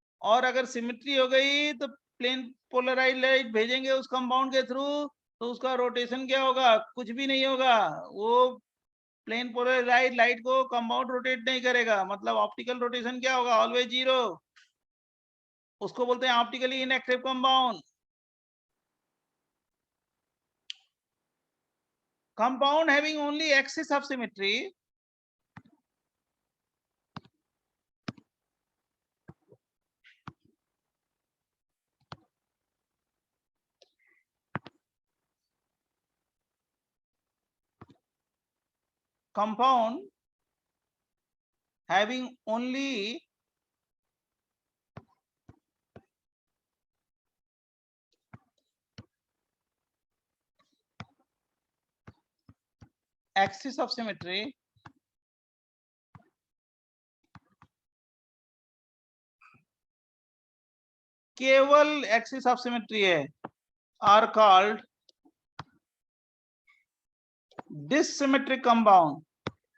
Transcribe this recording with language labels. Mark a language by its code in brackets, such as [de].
[hi] और अगर सिमेट्री हो गई तो प्लेन पोलराइज लाइट भेजेंगे उस कंपाउंड के थ्रू तो उसका रोटेशन क्या होगा, कुछ भी नहीं होगा, वो प्लेन पोलराइज लाइट को कंपाउंड रोटेट नहीं करेगा। मतलब ऑप्टिकल रोटेशन क्या होगा, ऑलवेज जीरो। उसको बोलते हैं optically inactive compound. [en] Compound having only axis of symmetry compound having only axis of symmetry [hi] केवल एक्सिस ऑफ सिमेट्री है [en] Are called dissymmetric compound.